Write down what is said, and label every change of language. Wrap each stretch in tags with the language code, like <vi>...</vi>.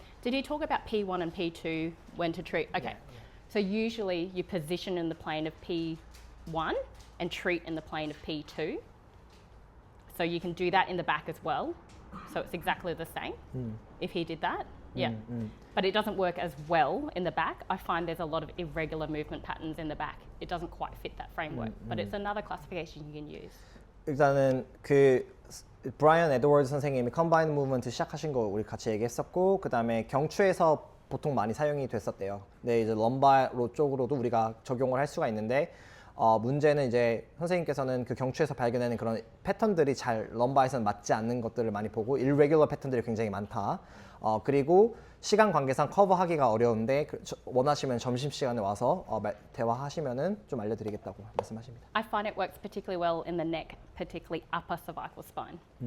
<en>Did you talk about P1 and P2, when to treat? Okay. So usually you position in the plane of P1 and treat in the plane of P2. So you can do that in the back as well. So it's exactly the same if he did that. Yeah. But it doesn't work as well in the back. I find there's a lot of irregular movement patterns in the back. It doesn't quite fit that framework, but it's another classification you can use.</en> <ko>일단은 그 브라이언 에드워드 선생님이 컴바인 무브먼트 시작하신 거 우리 같이 얘기했었고 그 다음에 경추에서 보통 많이 사용이 됐었대요. 근데 이제 럼바로 쪽으로도 우리가 적용을 할 수가 있는데 문제는 이제 선생님께서는 그 경추에서 발견하는 그런 패턴들이 잘 럼바에서는 맞지 않는 것들을 많이 보고 irregular 패턴들이 굉장히 많다. 그리고 시간 관계상 커버하기가 어려운데 원하시면 점심시간에 와서 대화하시면은 좀 알려드리겠다고 말씀하십니다.</ko> <en>I find it works particularly well in the neck, particularly upper cervical spine.</en>